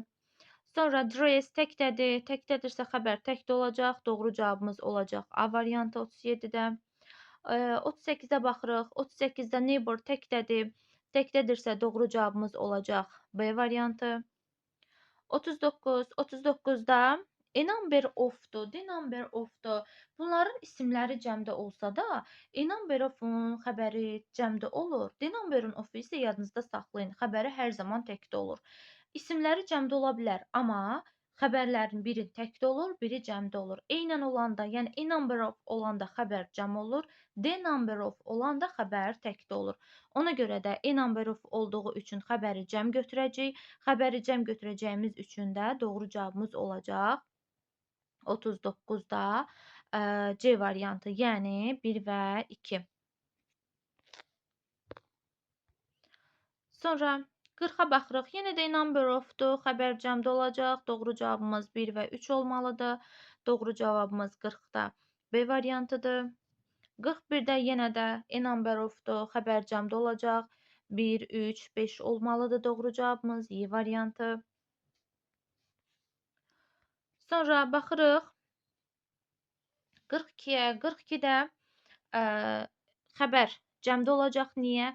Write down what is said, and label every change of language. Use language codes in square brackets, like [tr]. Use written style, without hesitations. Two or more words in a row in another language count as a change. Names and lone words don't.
[az] Sonra dress təkdədir. Təkdədirsə xəbər təkdə olacaq. Doğru cavabımız olacaq A variantı 37-də. 38-də baxırıq. 38-də neighbor təkdədir. Təkdədirsə doğru cavabımız olacaq B variantı. 39. 39-da [en] a number of- [az] dur, [en] the number of- [az] dur. Bunların isimləri cəmdə olsa da, [en] a number of- [az] un xəbəri cəmdə olur. [en] The number of- [az] u isə yadınızda saxlayın. Xəbəri hər zaman təkdə olur. İsimləri cəmdə ola bilər, amma xəbərlərin biri təkdə olur, biri cəmdə olur. Eynən olanda, yəni [en] a number of [az] olanda xəbər cəm olur, [en] the number of [az] olanda xəbər təkdə olur. Ona görə də [en] a number of [az] olduğu üçün xəbəri cəm götürəcəyik. Xəbəri cəm götürəcəyimiz üçün də doğru cavabımız olacaq 39-da C variantı, yəni 1 və 2. Sonra 40-a baxırıq. Yenə də [en] number of- [az] dur. Xəbər cəmdə olacaq. Doğru cavabımız 1 və 3 olmalıdır. Doğru cavabımız 40-da B variantıdır. 41-də yenə də [en] a number of- [az] dur. Xəbər cəmdə olacaq. 1, 3, 5 olmalıdır. Doğru cavabımız Y variantı. Sonra baxırıq 42-yə. 42-də xəbər cəmdə olacaq. Niyə?